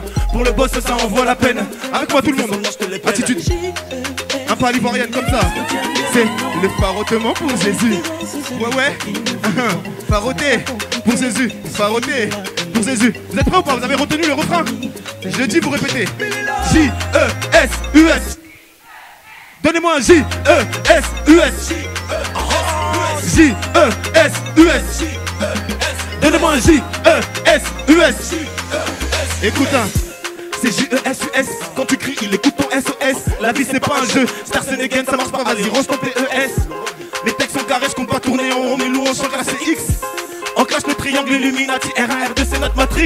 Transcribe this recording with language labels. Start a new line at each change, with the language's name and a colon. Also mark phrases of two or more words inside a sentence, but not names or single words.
French: Pour le boss, ça envoie la peine. Avec moi tout le monde, attitude. Un pas l'ivoirienne comme ça. C'est le farotement pour Jésus. Ouais. Faroté pour Jésus. Vous êtes prêts ou pas? Vous avez retenu le refrain? Je le dis, vous répétez. J-E-S-U-S. Donnez-moi un J-E-S-U-S. J-E-S-U-S. Donnez-moi un J-E-S-U-S. Écoute, c'est J-E-S-U-S. Quand tu cries, il écoute ton S-O-S. La vie c'est pas un jeu, Star Sénégal ça marche pas, vas-y range ton P-E-S. Les textes sont carrés, je compte pas tourner en rond, mais nous on chante la CX. On clash le triangle Illuminati, R1-R2 c'est notre Matrix.